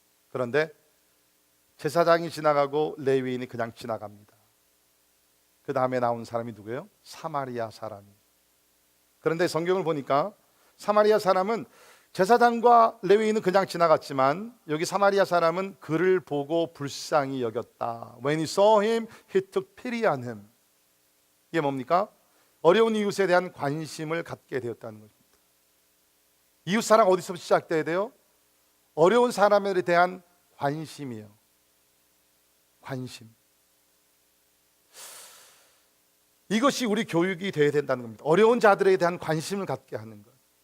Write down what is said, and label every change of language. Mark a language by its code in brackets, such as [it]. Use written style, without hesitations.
[ko] 그런데 제사장이 지나가고 레위인이 그냥 지나갑니다. 그 다음에 나온 사람이 누구예요? 사마리아 사람이. 그런데 성경을 보니까 사마리아 사람은 제사장과 레위인은 그냥 지나갔지만 여기 사마리아 사람은 그를 보고 불쌍히 여겼다. [en] When he saw him, he took pity on him. [ko] 이게 뭡니까? 어려운 이웃에 대한 관심을 갖게 되었다는 것입니다. 이웃 사랑 어디서 시작돼야 돼요? 어려운 사람에 대한 관심이에요. 관심. 이것이 우리 교육이 되어야 된다는 겁니다. 어려운 자들에 대한 관심을 갖게 하는 것.